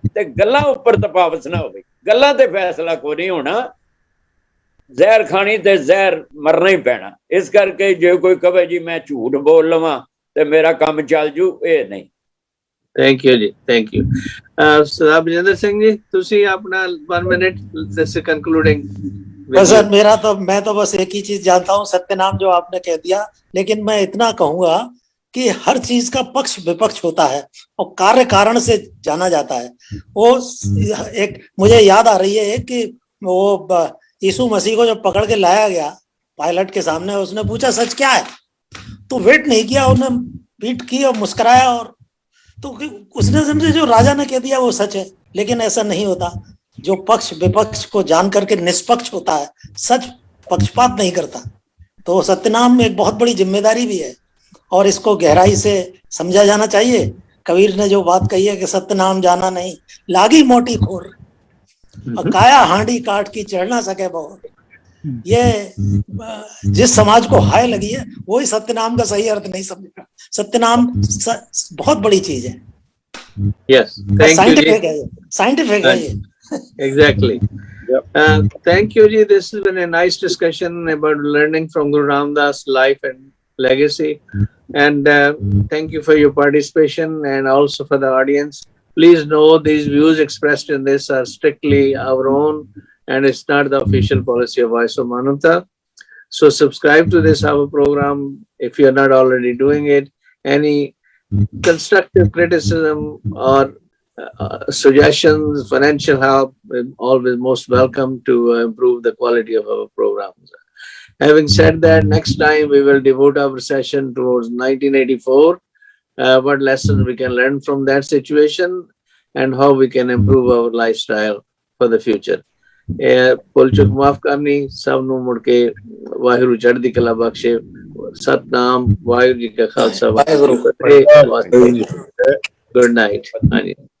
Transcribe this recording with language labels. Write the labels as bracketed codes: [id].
[pa] ਤੇ ਗੱਲਾਂ ਉੱਪਰ ਤਪਾਵਸ ਨਾ ਹੋਵੇ, ਗੱਲਾਂ ਤੇ ਫੈਸਲਾ ਕੋਈ ਨਹੀਂ ਹੋਣਾ, ਜ਼ਹਿਰ ਖਾਣੀ ਤੇ ਜ਼ਹਿਰ ਮਰਨਾ ਹੀ ਪੈਣਾ। ਇਸ ਕਰਕੇ ਜੇ ਕੋਈ ਕਹੇ ਜੀ ਮੈਂ ਝੂਠ ਬੋਲ ਲਵਾਂ ਤੇ ਮੇਰਾ ਕੰਮ ਚੱਲ ਜੂ, ਇਹ ਨਹੀਂ। [en] Thank you ਜੀ, thank you. [pa] ਸਰਦਾਰ ਬਲਜਿੰਦਰ ਸਿੰਘ ਜੀ ਤੁਸੀਂ ਆਪਣਾ 1 ਮਿੰਟ [en] This concluding. [hi] सर मेरा तो, मैं तो बस एक ही चीज जानता हूँ, सत्यनाम जो आपने कह दिया, लेकिन मैं इतना कहूंगा कि हर चीज का पक्ष विपक्ष होता है और कार्य कारण से जाना जाता है। वो एक मुझे याद आ रही है कि वो यीशु मसीह को जब पकड़ के लाया गया पायलट के सामने, उसने पूछा सच क्या है, तो वेट नहीं किया, उन्होंने पीठ की और मुस्कुराया, और तो उसने समझे जो राजा ने कह दिया वो सच है। लेकिन ऐसा नहीं होता। जो पक्ष विपक्ष को जान करके निष्पक्ष होता है, सच पक्षपात नहीं करता, तो सत्यनाम एक बहुत बड़ी जिम्मेदारी भी है और इसको गहराई से समझा जाना चाहिए। कबीर ने जो बात कही है कि सत्यनाम जाना नहीं, लागी मोटी खोर और काया हांडी काट की चढ़ ना सके बहुत, ये जिस समाज को हाय लगी है वही सत्यनाम का सही अर्थ नहीं समझेगा। सत्यनाम बहुत बड़ी चीज है। [en] Yes, thank you. [hi] साइंटिफिक है, साइंटिफिक है ये। [en] Exactly. Thank you, Ji. This has been a nice discussion about learning from Guru Ramdas' life and legacy. And thank you for your participation and also for the audience. Please know these views expressed in this are strictly our own and it's not the official policy of Voice of Manavta. So subscribe to this our program if you are not already doing it. Any constructive criticism or suggestions, financial help, always most welcome to improve the quality of our programs. Having said that, next time we will devote our session towards 1984, what lessons we can learn from that situation and how we can improve our lifestyle for the future. [pa] ਪੁਲਚੁਕ ਮਾਫ ਕਰਨੀ ਸਭ ਨੂੰ ਮੁੜ ਕੇ ਵਾਹਿਗੁਰੂ ਚੜ੍ਹਦੀ ਕਲਾ ਬਖਸ਼ੇ। ਸਤਨਾਮ ਵਾਹਿਗੁਰੂ ਜੀ ਕਾ ਖਾਲਸਾ ਵਾਹਿਗੁਰੂ ਜੀ ਕੀ ਫਤਿਹ। [en] Good night. [pa] ਹਾਂਜੀ।